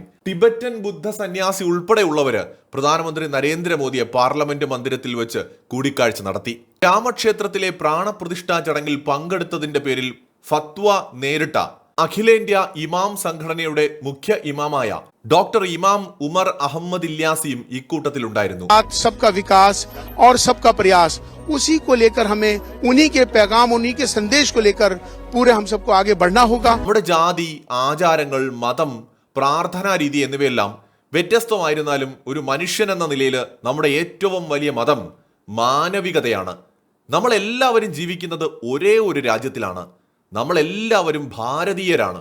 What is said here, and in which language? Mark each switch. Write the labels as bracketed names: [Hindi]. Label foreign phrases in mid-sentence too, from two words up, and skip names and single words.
[Malayalam] ടിബറ്റൻ ബുദ്ധ സന്യാസി ഉൾപ്പെടെയുള്ളവര് പ്രധാനമന്ത്രി നരേന്ദ്രമോദിയെ പാർലമെന്റ് മന്ദിരത്തിൽ വെച്ച് കൂടിക്കാഴ്ച നടത്തി. രാമക്ഷേത്രത്തിലെ പ്രാണപ്രതിഷ്ഠാ ചടങ്ങിൽ പങ്കെടുത്തതിന്റെ പേരിൽ ഫത്വ നേരിട്ട അഖിലേന്ത്യാ ഇമാം സംഘടനയുടെ മുഖ്യ ഇമാമായ ഡോക്ടർ ഇമാം ഉമർ അഹമ്മദ് ഇല്യാസിയും ഇക്കൂട്ടത്തിലുണ്ടായിരുന്നു. [Hindi] सबका विकास और सबका प्रयास, उसी को लेकर हमें उन्हीं के पैगाम, उन्हीं के संदेश को लेकर पूरे हम सबको आगे बढ़ना होगा. [Malayalam] നമ്മുടെ ജാതി, ആചാരങ്ങൾ, മതം, പ്രാർത്ഥനാ രീതി എന്നിവയെല്ലാം വ്യത്യസ്തമായിരുന്നാലും ഒരു മനുഷ്യൻ എന്ന നിലയിൽ നമ്മുടെ ഏറ്റവും വലിയ മതം മാനവികതയാണ്. നമ്മളെല്ലാവരും ജീവിക്കുന്നത് ഒരേ ഒരു രാജ്യത്തിലാണ്. നമ്മളെല്ലാവരും ഭാരതീയരാണ്.